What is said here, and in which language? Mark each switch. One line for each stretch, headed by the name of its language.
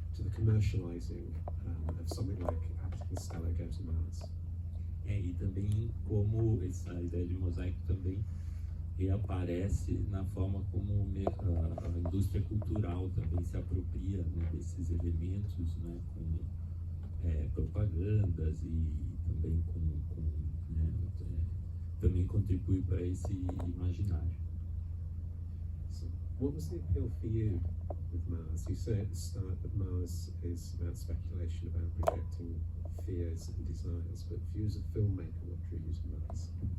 English: to the commercializing of something like Atlas and Stella Go to Mars.
Portuguese: E também como essa ideia de mosaico também reaparece na forma como a indústria cultural também se apropria, né, desses elementos, né, com propagandas e também né, também contribui para esse imaginário.
English: So, what was the appeal for you with Mars? You say at the start that Mars is about speculation, about projecting fears and desires, but if you as a filmmaker, what drew you to Mars?